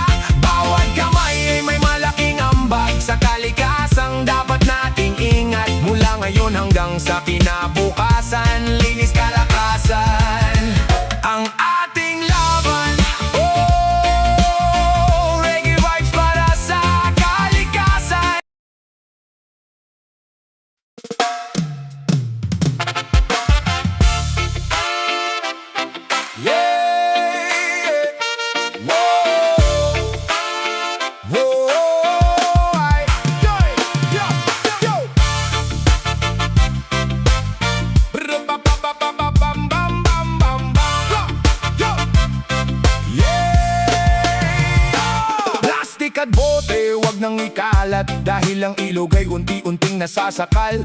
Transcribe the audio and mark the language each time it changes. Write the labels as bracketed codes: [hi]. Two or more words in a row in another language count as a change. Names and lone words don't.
[tl] Bawat kamay ay may malaking ambag sa kalikasang dapat nating ingat. Mula ngayon hanggang sa kinabukasan, linis kalakasan ang ating laban. Oh, [en] reggae vibes [tl] para sa kalikasan. Yeah! Whoa! Whoa! Yo! Yo! Yo! Plastic at bote, wag nang ikalat, dahil ang ilog ay unti-unting nasasakal.